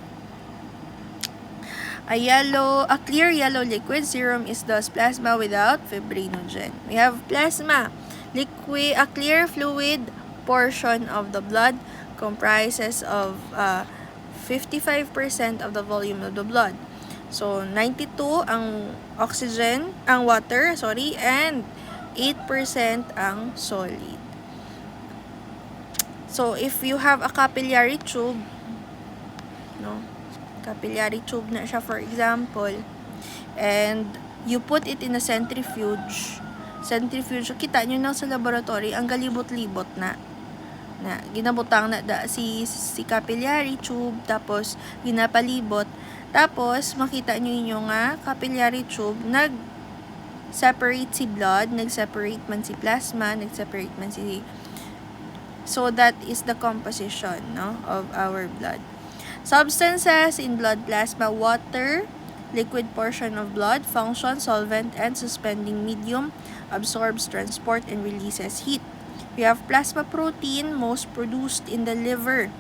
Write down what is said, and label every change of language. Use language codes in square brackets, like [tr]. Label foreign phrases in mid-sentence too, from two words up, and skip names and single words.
[en] A clear yellow liquid. Serum is thus plasma without fibrinogen. We have plasma, liquid, a clear fluid portion of the blood comprises of 55% of the volume of the blood. [hil] So 92 ang oxygen, ang water, and 8% ang solid. [en] So if you have a capillary tube, no? Capillary tube [hil] na siya, [en] for example, and you put it in a centrifuge, [hil] kita nyo na sa laboratory, ang galibot-libot na ginabutang na si [en] capillary tube, [hil] tapos ginapalibot, tapos makita nyo nga [en] capillary tube, [hil] nag-separate si blood, nag-separate man si plasma, nag-separate man si... [en] So that is the composition, no, of our blood. Substances in blood plasma: water, liquid portion of blood, function, solvent and suspending medium, absorbs, transport, and releases heat. We have plasma protein, most produced in the liver.